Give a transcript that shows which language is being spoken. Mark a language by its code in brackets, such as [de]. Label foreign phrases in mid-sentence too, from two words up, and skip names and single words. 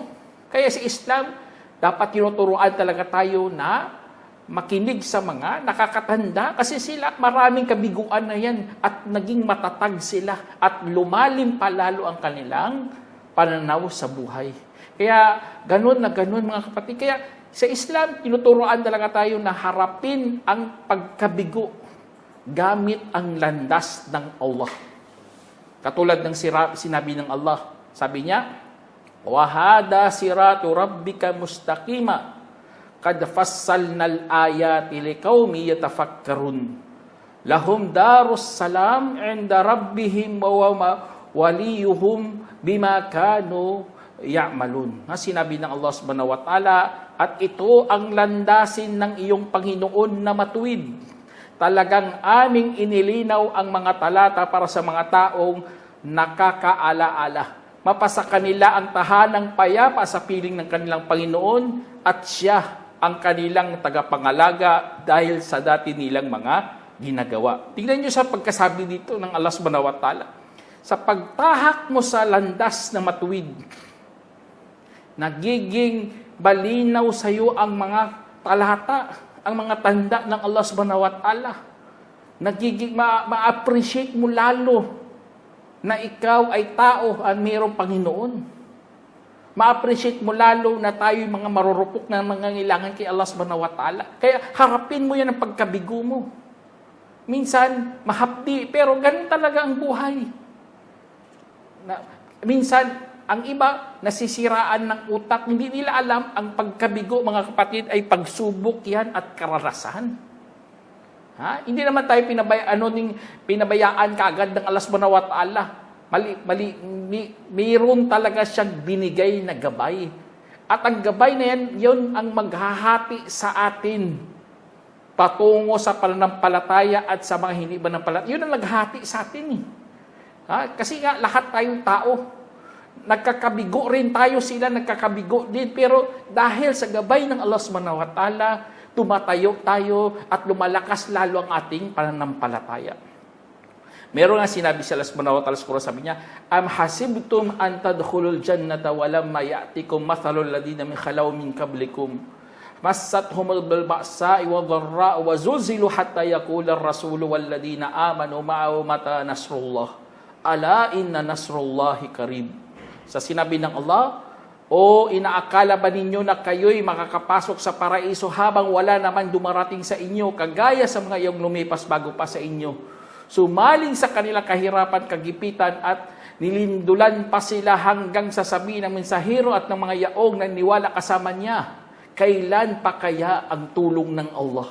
[tl] Kaya sa Islam, dapat tinuturuan talaga tayo na makinig sa mga nakakatanda kasi sila maraming kabiguan na yan at naging matatag sila at lumalim pa lalo ang kanilang pananaw sa buhay. Kaya ganun na ganun, mga kapatid. Kaya sa Islam, tinuturuan talaga tayo na harapin ang pagkabigo gamit ang landas ng Allah. Katulad ng sinabi ng Allah, sabi niya, [ar] وَهَذَا صِرَاطُ رَبِّكَ مُسْتَقِيمًا قَدْ فَصَّلْنَا الْآيَاتِ لِقَوْمٍ يَتَفَكَّرُونَ لَهُمْ دَارُ السَّلَامِ عِنْدَ رَبِّهِمْ وَوَلِيُّهُمْ بِمَا كَانُوا يَعْمَلُونَ. [tl] Sinabi ng Allah [ar] سبحانه وتعالى, [tl] at ito ang landasin ng iyong Panginoon na matuwid. Talagang aming inilinaw ang mga talata para sa mga taong nakakaalaala. Mapasa kanila ang tahanang payapa sa piling ng kanilang Panginoon at siya ang kanilang tagapangalaga dahil sa dati nilang mga ginagawa. Tingnan niyo sa pagkasabi dito ng Allah [ar] سبحانه وتعالى. [tl] Sa pagtahak mo sa landas na matuwid, nagiging balinaw sa iyo ang mga talata, ang mga tanda ng Allah [ar] سبحانه وتعالى. [tl] Nagiging ma-appreciate mo lalo na ikaw ay tao at mayroong Panginoon. Ma-appreciate mo lalo na tayo yung mga marurupok na mangangailangan kay Allah [ar] سبحانه وتعالى. [tl] Kaya harapin mo yan ang pagkabigo mo. Minsan, mahapdi, pero ganun talaga ang buhay. Minsan, ang iba, nasisiraan ng utak, hindi nila alam ang pagkabigo, mga kapatid, ay pagsubok yan at karanasan. Hindi naman tayo pinabayaan kaagad ng Allah [ar] سبحانه وتعالى. [tl] Mayroon talaga siyang binigay na gabay. At ang gabay na yan, yun ang maghahati sa atin patungo sa pananampalataya at sa mga hindi pananampalataya. Yun ang naghahati sa atin. Kasi nga, lahat tayong tao, nagkakabigo rin tayo, sila nagkakabigo din. Pero dahil sa gabay ng Allah [ar] سبحانه وتعالى, [tl] tumatayo tayo at lumalakas lalo ang ating pananampalataya. Meron nga sinabi sa Allah [ar] سبحانه وتعالى, [tl] sabi niya, [ar] أم حسبتم أن تدخلوا الجنة ولما يأتكم مثل الذين من خلوا من قبلكم مستهم البأساء والضراء وزلزلوا حتى يقول الرسول والذين آمنوا معه متى نصر الله ألا إن نصر الله قريب. [tl] Sa sinabi ng Allah, o inaakala ba ninyo na kayo'y makakapasok sa paraiso habang wala naman dumarating sa inyo, kagaya sa mga iyong lumipas bago pa sa inyo? Sumaling sa kanilang kahirapan, kagipitan at nilindulan pa sila hanggang sasabihin ng mensahero at ng mga yaong na niwala kasama niya, kailan pa kaya ang tulong ng Allah?